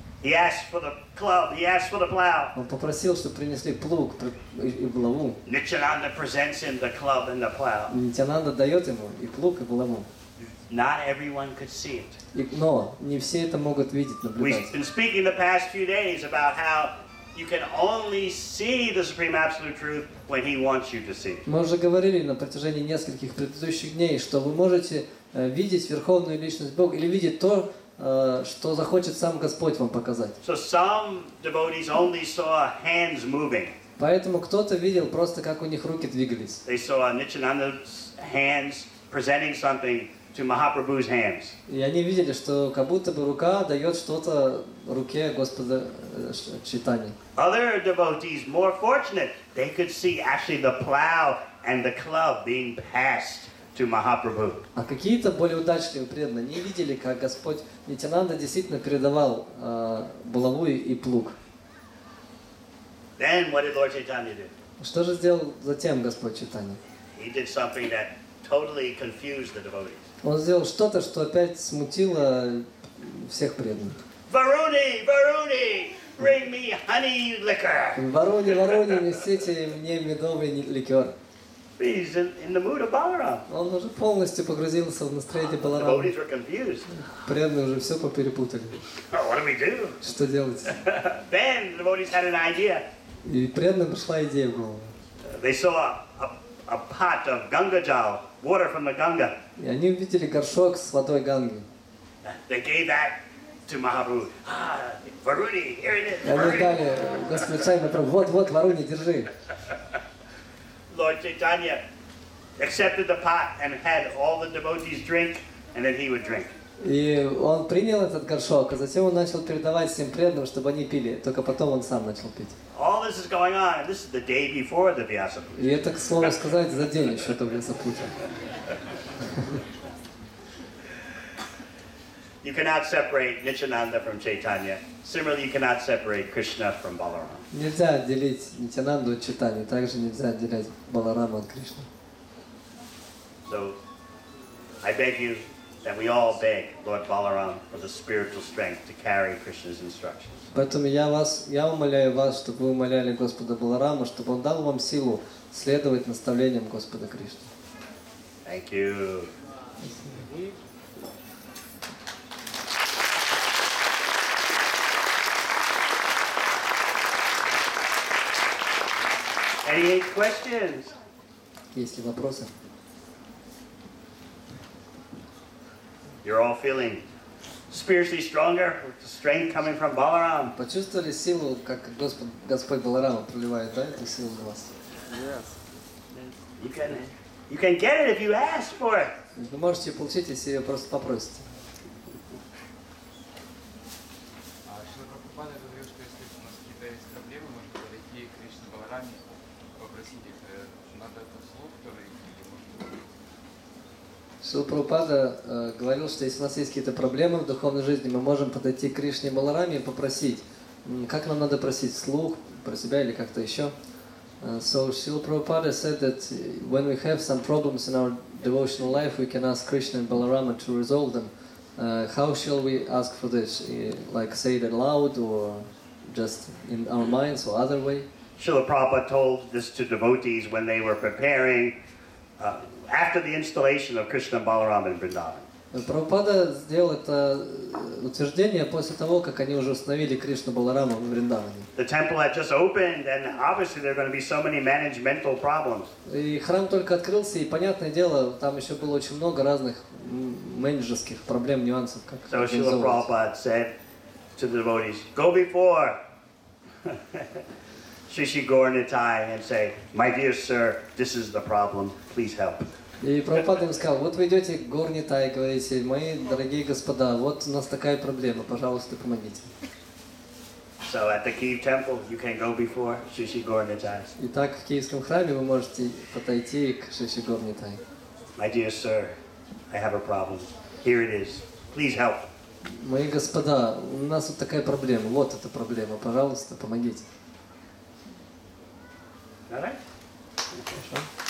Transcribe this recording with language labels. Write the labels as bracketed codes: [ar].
[en] He asks for the club, he asks for the plow. [ru] Он попросил, чтобы принесли плуг и булаву. [en] Nityananda presents him the club and the plow. [ru] Нитянанда дает ему и плуг, и булаву. [en] Not everyone could see it. [ru] Но не все это могут видеть, наблюдать. [en] We've been speaking the past few days about how you can only see the Supreme Absolute Truth when He wants you to see it. [ru] Мы уже говорили на протяжении нескольких предыдущих дней, что вы можете видеть Верховную Личность Бога или видеть то, что захочет сам Господь вам показать. [en] So some devotees only saw hands moving. [ru] Поэтому кто-то видел просто, как у них руки двигались. [en] They saw Nityananda's hands presenting something to Mahaprabhu's hands. [ru] И они видели, что как будто бы рука дает что-то руке Господа Чайтаньи. [en] Other devotees, more fortunate, they could see actually the plow and the club being passed to Mahaprabhu. [ru] А какие-то более удачливые преданные не видели, как Господь Нитянанда действительно передавал булаву и плуг. [en] Then what did Lord Chaitanya do? [ru] Что же сделал затем Господь Чайтанья? [en] He did something that totally confused the devotees. [ru] Он сделал что-то, что опять смутило всех преданных. [en] Varuni, Varuni, bring me honey liquor. [ru] Вороне, вороне, несите мне медовый ликер. [en] He's in the mood of Balaram. [ru] Он уже полностью погрузился в настроение [en] The [ru] Баларама. [en] devotees were confused. [ru] Преданные уже все поперепутали. [en] Oh, what do we do? [ru] Что делать? [en] Then the devotees had an idea. [ru] И преданным пришла идея в голову. [en] They saw a pot of Ganga Jal, water from the Ganga. [ru] И они увидели горшок с водой Ганги. [en] They gave that to Mahaprabhu. Ah, Varuni, here it is. [ru] И они дали Господу Чайтанье, вот, Варуни, держи. [en] Lord Chaitanya accepted the pot and had all the devotees drink, and then he would drink. [ru] И он принял этот горшок, а затем он начал передавать всем преданным, чтобы они пили. Только потом он сам начал пить. [en] All this is going on, and this is the day before the Vyasa Puja. [ru] И это, к слову сказать, за день еще до Vyasa-Puja. [en] You cannot separate Nityananda from Chaitanya. Similarly, you cannot separate Krishna from Balaram. [ru] Нельзя отделить Нитянанду от Чайтаньи, также нельзя отделять Баларама от Кришны. [en] So, I beg you that we all beg Lord Balaram for the spiritual strength to carry Krishna's instructions. [ru] Поэтому я умоляю вас, чтобы вы умоляли Господа Баларама, чтобы он дал вам силу следовать наставлениям Господа Кришны. [en] Thank you. Any questions? [ru] Есть ли вопросы? [en] You're all feeling spiritually stronger with the strength coming from Balaram. [ru] Почувствовали силу, как Господь Баларама проливает, да, эту силу на вас? [en] You can get it if you ask for it. [ru] Вы можете получить, если ее просто попросите. Шрила Прабхупада говорил, что если у нас какие-то есть проблемы, можно подойти к Кришне Балараме, попросить их. Надо это вслух говорить или можно... Шрила Прабхупада говорил, что если у нас есть какие-то проблемы в духовной жизни, мы можем подойти к Кришне Балараме и попросить. Как нам надо просить? Вслух, про себя или как-то еще? [en] So Srila Prabhupada said that when we have some problems in our devotional life, we can ask Krishna and Balarama to resolve them. How shall we ask for this? Like say it aloud or just in our minds or other way? Srila Prabhupada told this to devotees when they were preparing after the installation of Krishna and Balaram in Vrindavan. [ru] Прабхупада сделал это утверждение после того, как они уже установили Кришну Баларама в Вриндаване. [en] The temple had just opened, and obviously there are going to be so many managemental problems. [ru] И храм только открылся, и понятное дело, там еще было очень много разных менеджерских проблем, нюансов, как [en] So Srila Prabhupada said to the devotees, go before Shishi Gaur Nitai and say, my dear sir, this is the problem, please help. [ru] И Прабхупада им сказал, вот вы идете к Гор Нитай и говорите, мои дорогие господа, вот у нас такая проблема, пожалуйста, помогите. [en] So at the Kyiv temple, you can go before Shishi Gaur Nitai. [ru] Итак, в Киевском храме вы можете подойти к Шиши Гор Нитай. [en] My dear sir, I have a problem. Here it is. Please help. [ru] Мои господа, у нас вот такая проблема, вот эта проблема, пожалуйста, помогите. [en] All right? [ru] Хорошо.